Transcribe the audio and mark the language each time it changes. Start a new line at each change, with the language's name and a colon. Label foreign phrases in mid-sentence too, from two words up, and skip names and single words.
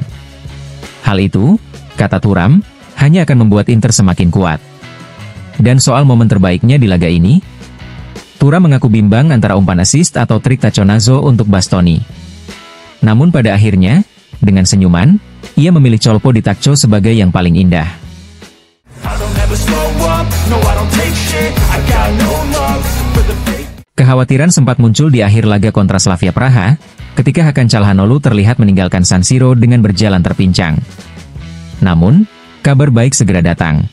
Indonesian: Hal itu, kata Thuram, hanya akan membuat Inter semakin kuat. Dan soal momen terbaiknya di laga ini, Thuram mengaku bimbang antara umpan assist atau trik Taconazzo untuk Bastoni. Namun pada akhirnya, dengan senyuman, ia memilih
Italian: colpo di Tacco
Indonesian: sebagai yang paling indah. Kekhawatiran sempat muncul di akhir laga kontra Slavia Praha, ketika Hakan Çalhanoğlu terlihat meninggalkan San Siro dengan berjalan terpincang. Namun, kabar baik segera datang.